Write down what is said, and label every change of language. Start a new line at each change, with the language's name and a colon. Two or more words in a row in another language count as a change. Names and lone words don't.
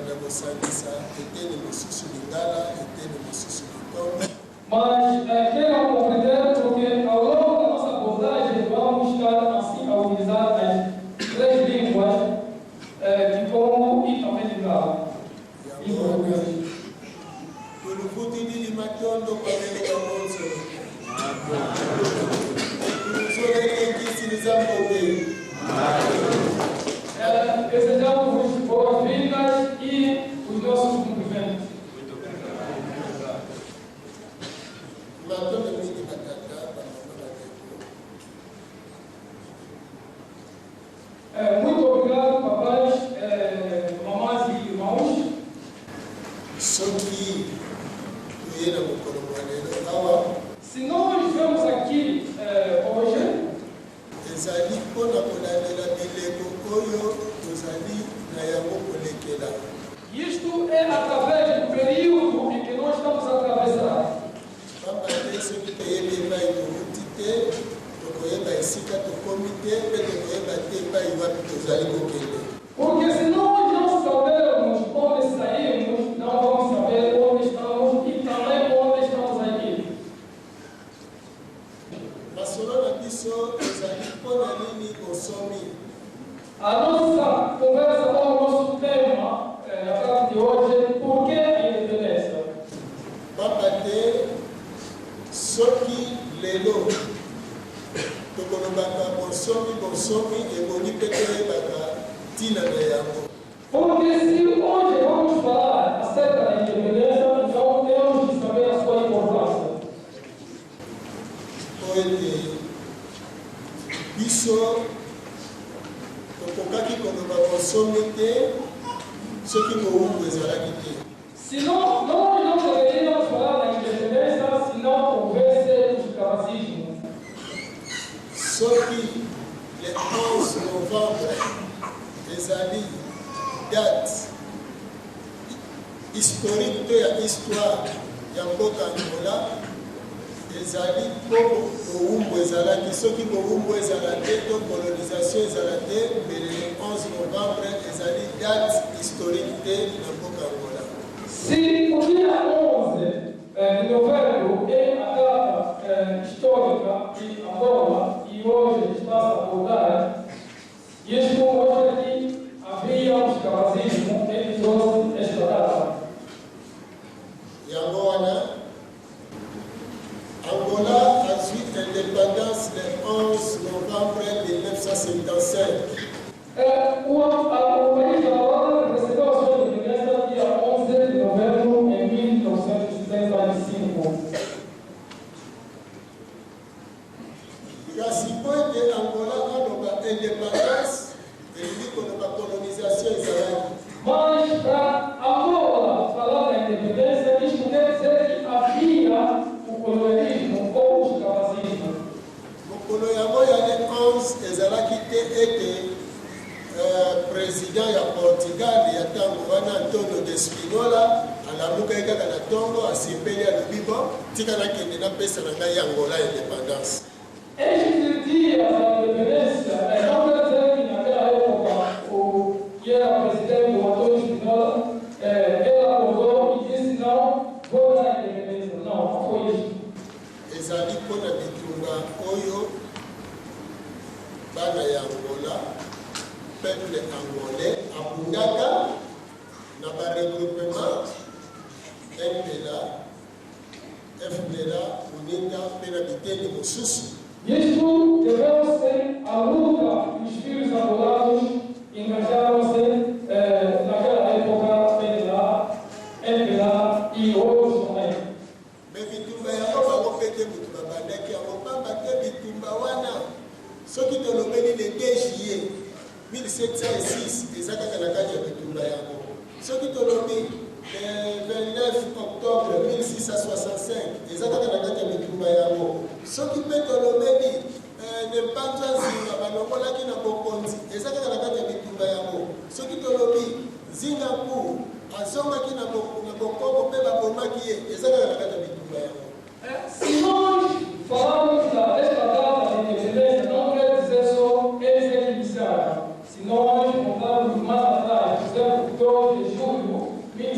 Lingala: kosangisa eteni mosusu lingala eteni mosusu litombe.
Portuguese: Mas queiram compreender porque ao longo da nossa abordagem vamos estar assim a utilizar as 3 línguas de Congo e também de Galo.
Kongo: Tuluvutini limatondo kwa meno wa mozo. Tuluzole kisi nizambobe.
Portuguese: Desejamos boas-vindas e os nossos cumprimentos.
Lingala: Matondo mingi batata
Portuguese: Muito obrigado, papais, mamães e irmãos.
Lingala: soki tuyena mokolo mwanelo awa
Portuguese: Se nós vemos aqui hoje,
Lingala: ezali mpona kolandela bileko oyo tozali na yango kolekela.
Portuguese: isto é através do período em que nós estamos a atravessar.
Lingala: Pamba te soki toyebi epai towuti te tokoyeba esika tokomi te mpe tokoyeba te epai wapi tozali kokende.
Portuguese: Porque se nós não sabermos onde saímos, não vamos saber onde estamos e também onde estamos aqui.
Lingala: Masolo na biso ezali mpona nini bosomi.
Portuguese: A nossa conversa com o nosso tema, a tarde de hoje, por que a independência?
Lingala: Pamba te soki lelo tokolobaka bosomi ebongi mpe toyebaka ntina na yango.
Portuguese: Porque se hoje vamos falar acerca da independência, então temos que saber a sua importância.
Lingala: Po ete biso tokokaki koloba bosomi te soki mowumbu ezalaki te.
Portuguese: Senão, nós não deveríamos falar da independência se não houvesse o escravagismo.
Lingala: Soki
French: le 11 novembre
Lingala: ezali
French: date historique
Lingala: to ya histoire ya mboka Angola, ezali mpo mowumbu ezalaki. Soki mowumbu ezala te to colonisation ezala te, mbele
French: le 11 novembre
Lingala: ezali
French: date historique
Lingala: te na mboka Angola.
Portuguese: Se o dia 11 de novembro é a data histórica de Angola e hoje está a abordar, isto mostra que havia um escravagismo que trouxe esta data.
Lingala: Yango wana Angola azwi indépendance
French: le 11 novembre 1975.
Portuguese: O país da Angola recebeu a sua independência dia 11 de novembro de 1975.
Lingala: Kasi po ete Angola aloba indépendance elingi koloba colonisation ezalaki.
Portuguese: Mas para Angola falar da independência, isto quer dizer que havia o colonialismo ou o escravagismo.
Lingala: Mokolo yango ya le 11 ezalaki te ete président ya Portugal ya ntango wana Antonio de Spinola alamukaki kaka na ntongo asepeli alobi bon tika nakende napesa na ngai Angola indépendance.
Portuguese: Este dia da independência não quer dizer que naquela época o que era presidente, o Antônio Spinola, ele acordou e disse não, vou dar a independência. Não, não foi isso.
Lingala: Ezali mpona bitumba oyo bana ya Angola,
French: peuple angolais
Lingala: abundaka na baregroupement MPLA, FPLA, UNITA mpe na biteni mosusu.
Portuguese: Isto deveu-se à luta que os filhos angolanos engajaram-se naquela época PNLA, MPLA e outros também.
Lingala: Me bitumba yango bango mpe te mutu babandaki yango pamba te bitumba wana soki tolobeli
French: le 2 juillet 1706
Lingala: eza kaka na kati ya bitumba yango. Soki tolobi
French: le 29 octobre 1665
Lingala: eza kaka na kati ya bitumba yango. Soki mpe tolobeli nempanza nzinga balongolaki na bokonzi eza kaka na kati ya bitumba yango. Soki tolobi Zingaku azongaki na bokoko mpe babomaki ye eza kaka na kati ya bitumba yango.
Portuguese: Se nós falarmos desta data de independência, não quer dizer só eles que iniciaram. Se nós voltarmos mais atrás, por exemplo, 2 de julho